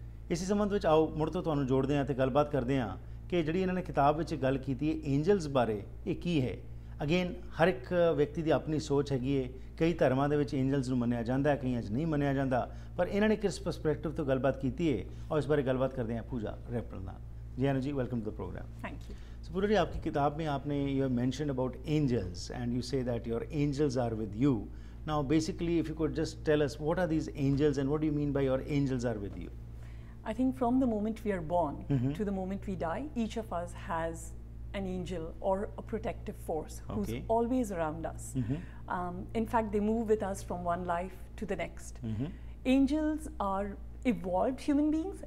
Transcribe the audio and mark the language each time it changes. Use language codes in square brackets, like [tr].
[pa] ਇਸੇ ਸੰਬੰਧ ਵਿੱਚ ਆਓ ਮੁੜ ਤੋਂ ਤੁਹਾਨੂੰ ਜੋੜਦੇ ਹਾਂ ਤੇ ਗੱਲਬਾਤ ਕਰਦੇ ਹਾਂ ਕਿ ਜਿਹੜੀ ਇਹਨਾਂ ਨੇ ਕਿਤਾਬ ਵਿੱਚ ਗੱਲ ਕੀਤੀ ਹੈ ਐਂਜਲਸ ਬਾਰੇ, ਇਹ ਕੀ ਹੈ। ਅਗੇਨ ਹਰ ਇੱਕ ਵਿਅਕਤੀ ਦੀ ਆਪਣੀ ਸੋਚ ਹੈਗੀ ਹੈ। ਕਈ ਧਰਮਾਂ ਦੇ ਵਿੱਚ ਐਂਜਲਸ ਨੂੰ ਮੰਨਿਆ ਜਾਂਦਾ, ਕਈਆਂ 'ਚ ਨਹੀਂ ਮੰਨਿਆ ਜਾਂਦਾ, ਪਰ ਇਹਨਾਂ ਨੇ ਕਿਸ ਪਰਸਪੈਕਟਿਵ ਤੋਂ ਗੱਲਬਾਤ ਕੀਤੀ ਹੈ [hi] और इस बारे गलबात करते हैं पूजा रेपल नाल। [en] Ji Anu ji, welcome to the program. Thank you. [hi] सो पूजा जी, आपकी किताब में आपने [en] You have mentioned about angels and you say that your angels are with you. Now basically if you could just tell us what are these angels and what do you mean by your angels are with you? I think from the moment we are born to the moment we die, each of us has an angel or a protective force who's always around us. In fact, they move with us from one life to the next. Angels are evolved human beings.